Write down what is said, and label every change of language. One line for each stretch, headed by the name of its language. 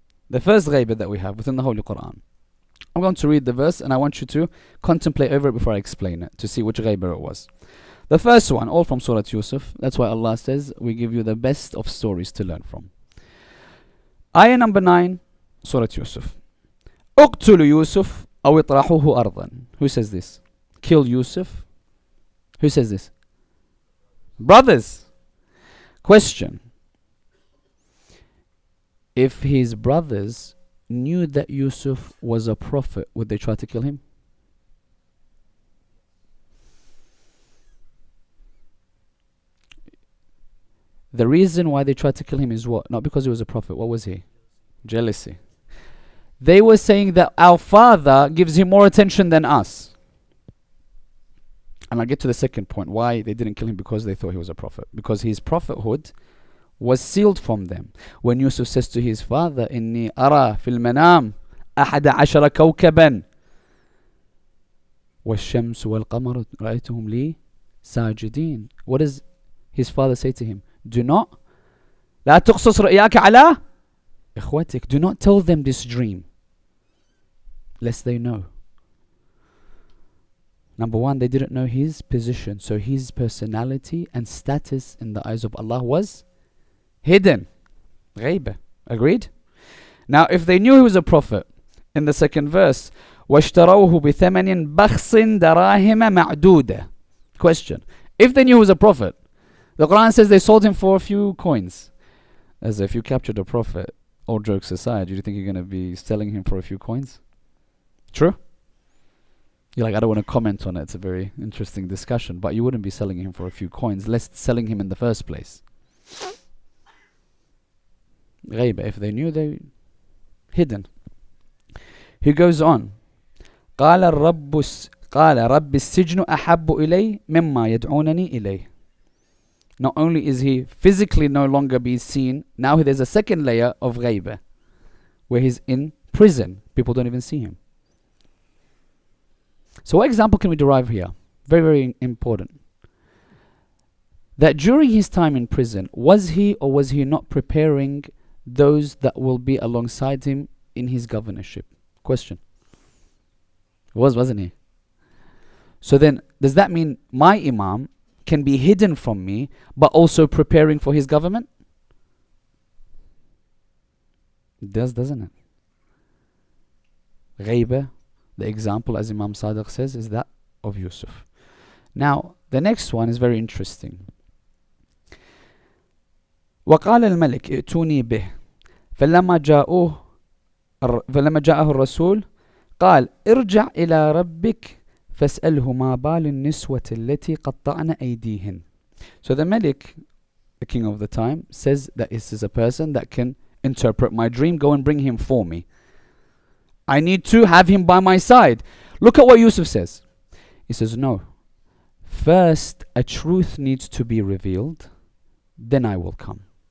English: The first ghaiba that we have within the Holy Quran. I'm going to read the verse and I want you to contemplate over it before I explain it, to see which ghaiba it was. The first one, all from Surah Yusuf. That's why Allah says, we give you the best of stories to learn from. Ayah number 9, Surah Yusuf.
Arabic: اقتلوا يوسف أو اطرحوه أرضا.
English: Who says this? Kill Yusuf. Who says this? Brothers. Question. If his brothers knew that Yusuf was a prophet, would they try to kill him? The reason why they tried to kill him is what? Not because he was a prophet. What was he? Jealousy. They were saying that our father gives him more attention than us. And I'll get to the second point. Why they didn't kill him? Because they thought he was a prophet. Because his prophethood was sealed from them. When Yusuf says to his father,
Arabic: إِنِّي أَرَى فِي الْمَنَامِ أَحَدَ عَشَرَ كَوْكَبًا وَالشَّمْسُ وَالْقَمَرُ رَأَيْتُهُمْ لِي سَاجِدِينَ.
English: What does his father say to him? Do not
Arabic: لا تقصص رؤياك على إخوتك.
English: Do not tell them this dream, lest they know. Number one, they didn't know his position, so his personality and status in the eyes of Allah was hidden. Ghaiba. Agreed? Now, if they knew he was a prophet, in the second verse,
Arabic: وَاشْتَرَوْهُ بِثَمَنٍ بَخْصٍ دَرَاهِمَ مَعْدُودَ.
English: Question. If they knew he was a prophet, the Quran says they sold him for a few coins. As if you captured a prophet, all jokes aside, do you think you're going to be selling him for a few coins? True? You're like, I don't want to comment on it. It's a very interesting discussion. But you wouldn't be selling him for a few coins, less selling him in the first place. Ghaiba. If they knew, they hidden. He goes on.
Arabic: قال رب السجن أحب إلي مما يدعونني إليه.
English: Not only is he physically no longer be seen, now there's a second layer of ghaiba, where he's in prison. People don't even see him. So what example can we derive here? Very, very important. That during his time in prison, was he or was he not preparing those that will be alongside him in his governorship? Question. Wasn't he? So then, does that mean my Imam can be hidden from me, but also preparing for his government? It does, doesn't it? Ghaiba, the example, as Imam Sadiq says, is that of Yusuf. Now, the next one is very interesting.
Arabic: وقال الملك ائتوني به فلما جاءه الرسول قال ارجع إلى ربك فاسأله ما بال النسوة التي قطعن أيديهن.
English: So the Malik, the king of the time, says that this is a person that can interpret my dream. Go and bring him for me. I need to have him by my side. Look at what Yusuf says. He says, no. First, a truth needs to be revealed. Then I will come.